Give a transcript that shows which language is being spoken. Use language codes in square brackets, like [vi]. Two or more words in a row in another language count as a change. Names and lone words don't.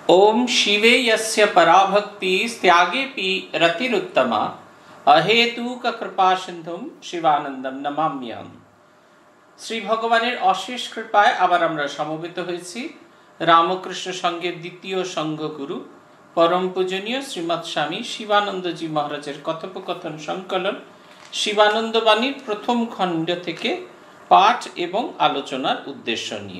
[sa] ओम शिवे यस्य पराभक्ति त्यागेपि रतिरुत्तमा अहेतुक कृपा सिंधुम शिवानंदम नमाम्यहम। [bn] শ্রী ভগবানের অশেষ কৃপায় আবার আমরা সমবেত হয়েছি রামকৃষ্ণ সংঘের দ্বিতীয় সংঘগুরু পরম পূজনীয় শ্রীমৎ স্বামী শিবানন্দজি মহারাজের কথোপকথন সংকলন শিবানন্দ বাণীর প্রথম খণ্ড থেকে পাঠ এবং আলোচনার উদ্দেশ্য নিয়ে।